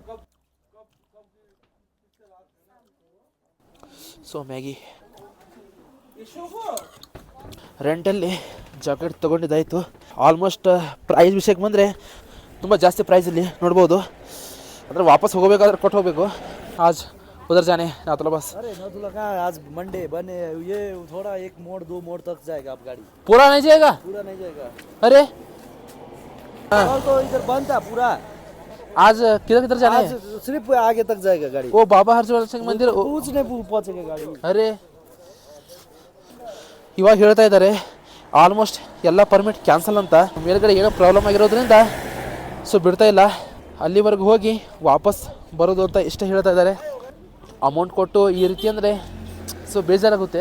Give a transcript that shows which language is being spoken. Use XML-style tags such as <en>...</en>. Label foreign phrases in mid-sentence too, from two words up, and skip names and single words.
<kn>ಸೊ ಮ್ಯಾಗಿ ರೆಂಟಲ್ಲಿ ಜಾಕೆಟ್ ತೊಗೊಂಡಿದ್ದಾಯಿತು. ಆಲ್ಮೋಸ್ಟ್ ಪ್ರೈಸ್ ವಿಷಯಕ್ಕೆ ಬಂದರೆ ತುಂಬ ಜಾಸ್ತಿ ಪ್ರೈಸ್ ಇಲ್ಲಿ ನೋಡ್ಬೋದು. ಅಂದರೆ ವಾಪಸ್ ಹೋಗಬೇಕಾದ್ರೆ ಕೊಟ್ಟು ಹೋಗಬೇಕು.</kn> <hi>आज उधर जाने नाथुला बस. अरे नाथुला कहाँ, आज मंडे बने ये थोड़ा 1 मोड़ 2 मोड़ तक जाएगा आप गाड़ी. पूरा नहीं जाएगा? पूरा नहीं जाएगा. अरे और तो इधर बंद था पूरा. आज किधर जाना है? सिर्फ आगे तक जाएगा गाड़ी. वो बाबा हर्षवर्धन सिंह मंदिर कुछ नहीं पहुंचेगा गाड़ी.</hi> <kn>अरे ಇವಾಗ ಹೇಳ್ತಾ ಇದ್ದಾರೆ ಆಲ್ಮೋಸ್ಟ್ ಎಲ್ಲ ಪರ್ಮಿಟ್ ಕ್ಯಾನ್ಸಲ್ ಅಂತ. ಮೇಲ್ಗಡೆ ಏನೋ ಪ್ರಾಬ್ಲಮ್ ಆಗಿರೋದ್ರಿಂದ ಸೊ ಬಿಡ್ತಾ ಇಲ್ಲ. ಅಲ್ಲಿವರೆಗೂ ಹೋಗಿ ವಾಪಸ್ ಬರೋದು ಅಂತ ಇಷ್ಟೇ ಹೇಳ್ತಾ ಇದ್ದಾರೆ. ಅಮೌಂಟ್ ಕೊಟ್ಟು ಈ ರೀತಿ ಅಂದರೆ ಸೊ ಬೇಜಾರಾಗುತ್ತೆ.</kn>